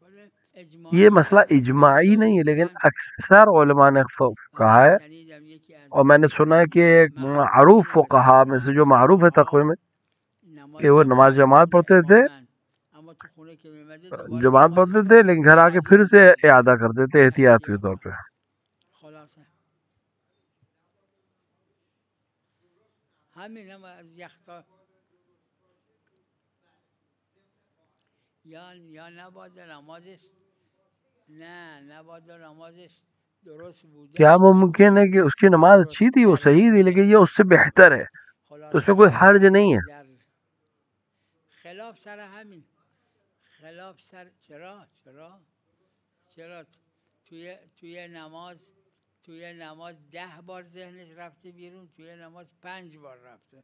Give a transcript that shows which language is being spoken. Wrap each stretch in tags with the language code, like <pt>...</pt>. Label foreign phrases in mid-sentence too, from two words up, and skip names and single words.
<ur>یہ مسئلہ اجماعی نہیں ہے، لیکن اکثر علماء نے کہا ہے، اور میں نے سنا ہے کہ معروف فقہا میں سے جو معروف ہے تقوی میں کہ وہ نماز جماعت پڑھتے تھے، جماعت پڑھتے تھے، لیکن گھر آ کے پھر سے اعادہ کرتے تھے احتیاط کے طور پہ.</ur> <fa>همین هم یختا یا نباید نمازش نه نباید نمازش درست بوده.</fa> <ur>کیا ممکن ہے کہ اس کی نماز اچھی تھی، وہ صحیح تھی، لیکن یہ اس سے بہتر ہے، تو اس میں کوئی حرج نہیں ہے.</ur> <fa>خلاف سر همین، خلاف سر چرا توی نماز 10 بار ذهنش رفته بیرون، توی نماز 5 بار رفته.</fa>